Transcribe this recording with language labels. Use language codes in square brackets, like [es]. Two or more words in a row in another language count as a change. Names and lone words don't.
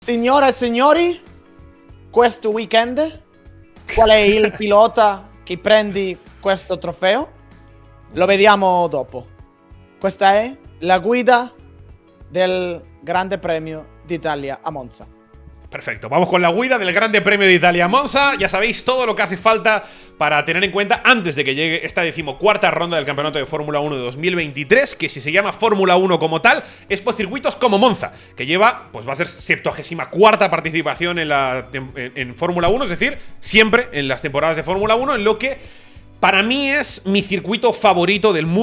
[it] Signore e signori, questo weekend qual è il pilota che prendi questo trofeo? Lo vediamo dopo. Questa è la guida del Grande Premio d'Italia a Monza. [es] Perfecto, vamos con la guida del Grande Premio de Italia a Monza. Ya sabéis todo lo que hace falta para tener en cuenta antes de que llegue esta 14ª ronda del Campeonato de Fórmula 1 de 2023, que si se llama Fórmula 1 como tal, es por circuitos como Monza, que lleva, pues va a ser 74ª participación en Fórmula 1, es decir, siempre en las temporadas de Fórmula 1, en lo que para mí es mi circuito favorito del mundo.